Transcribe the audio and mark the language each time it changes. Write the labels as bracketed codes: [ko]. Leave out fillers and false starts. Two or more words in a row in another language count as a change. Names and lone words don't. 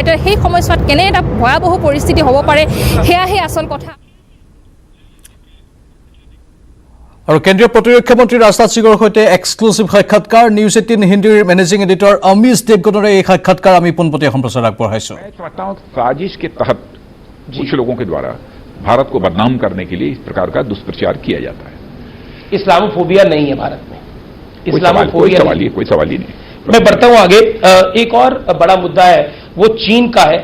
[as] সেই সময়ছোৱাত কেনে এটা ভয়াৱহ পৰিস্থিতি হ'ব পাৰে সেয়াহে আচল কথা। আৰু কেন্দ্ৰীয় প্ৰতিৰক্ষা মন্ত্ৰী ৰাজনাথ সিঙৰ সৈতে এক্সক্লুচিভ সাক্ষাৎকাৰ নিউজ 18 হিন্দীৰ [en] managing editor [as] অমিশ দেৱগণৰে এই সাক্ষাৎকাৰ আমি পোনপটীয়া সম্প্ৰচাৰ আগবঢ়াইছোঁ। [hi] मैं समझता हूं साजिश के तहत कुछ लोगों के द्वारा भारत को बदनाम करने के लिए इस प्रकार का दुष्प्रचार किया जाता है। इस्लामोफोबिया नहीं है भारत में, कोई सवाल ही नहीं। मैं बढ़ता हूं आगे। एक और बड़ा मुद्दा है वो चीन का है।